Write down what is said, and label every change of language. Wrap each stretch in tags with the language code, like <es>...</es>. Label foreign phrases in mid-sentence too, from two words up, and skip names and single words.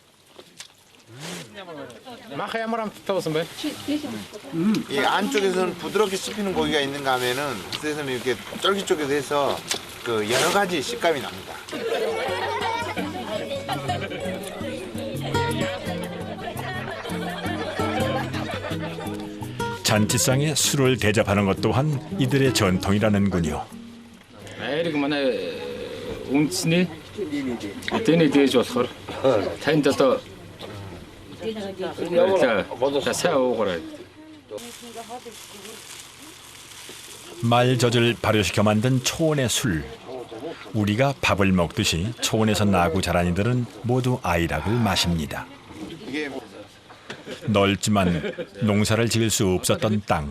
<ko>이 안쪽에서는 부드럽게 씹히는 고기가 있는가 하면은 그래서 이렇게 쫄깃쫄깃해서 그 여러 가지 식감이 납니다. 잔치상에 술을 대접하는 것 또한 이들의 전통이라는군요.</ko> <mn>Айрыг манай үндэсний эдний дээж болохоор танд одоо за сайн уугаарай.</mn> <ko>말젖을 발효시켜 만든 초원의 술. 우리가 밥을 먹듯이 초원에서 나고 자란 이들은 모두 아이락을 마십니다. 이게 넓지만 농사를 지을 수 없었던 땅.</ko>